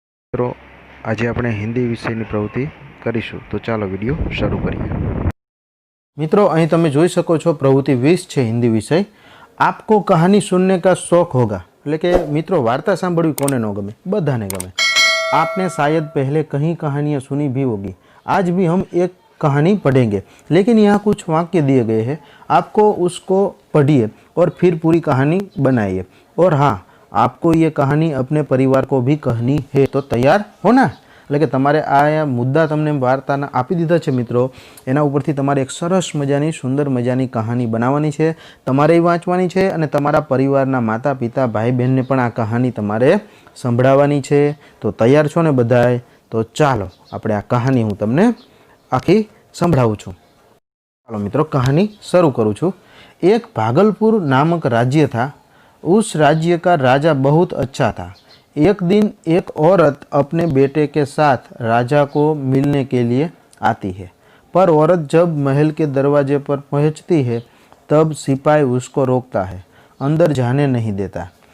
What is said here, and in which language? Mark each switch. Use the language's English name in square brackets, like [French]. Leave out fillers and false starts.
[Gujarati] મિત્રો આજે આપણે હિન્દી વિષયની પ્રવૃત્તિ કરીશું, તો ચાલો વિડીયો શરૂ કરીએ। મિત્રો અહીં તમે જોઈ શકો છો પ્રવૃત્તિ 20 છે હિન્દી વિષય। [Hindi] આપકો કહાની સુનને કા શौक होगा, [Gujarati] એટલે કે મિત્રો વાર્તા સાંભળવી કોને ન ગમે, બધાને ગમે। [Hindi] आपने शायद पहले कहीं कहानियाँ सुनी भी होगी। आज भी हम एक कहानी पढ़ेंगे, लेकिन यहाँ कुछ वाक्य दिए गए हैं, आपको उसको पढ़िए और फिर पूरी कहानी बनाइए। और हाँ, आपको ये कहानी अपने परिवार को भी कहनी है, तो तैयार हो ना। [Gujarati] એટલે કે તમારે આ મુદ્દા તમને વાર્તાના આપી દીધા છે મિત્રો, એના ઉપરથી તમારે એક સરસ મજાની સુંદર મજાની કહાની બનાવવાની છે, તમારે વાંચવાની છે અને તમારા પરિવારના માતા પિતા ભાઈ બહેનને પણ આ કહાની તમારે સંભળાવવાની છે। તો તૈયાર છો ને બધાય? તો ચાલો આપણે આ કહાની હું તમને આખી સંભળાવું છું। ચાલો મિત્રો કહાની શરૂ કરું છું। [Hindi] એક ભાગલपुर नामक राज्य था। उस राज्य का राजा बहुत अच्छा था। एक दिन एक औरत अपने बेटे के साथ राजा को मिलने के लिए आती है, पर औरत जब महल के दरवाजे पर पहुंचती है तब सिपाही उसको रोकता है, अंदर जाने नहीं देता।